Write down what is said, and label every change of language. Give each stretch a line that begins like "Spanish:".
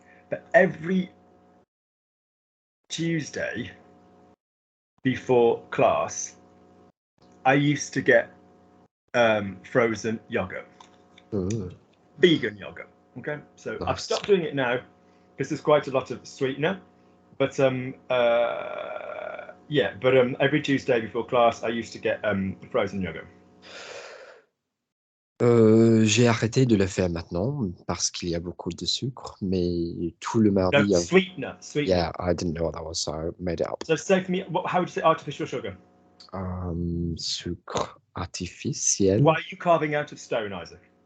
English: But every Tuesday before class, I used to get frozen yogurt, vegan yogurt. Okay, so nice. I've stopped doing it now because there's quite a lot of sweetener. But yeah, but every Tuesday before class, I used to get frozen yogurt.
French: J'ai arrêté de le faire maintenant parce qu'il y a beaucoup de sucre, mais tout le mardi.
English: No, sweetener. Yeah, I didn't know what that was, so I made it up. So say for me, how would you say artificial sugar?
French: Sucre artificiel.
English: Why are you carving out of stone, Isaac?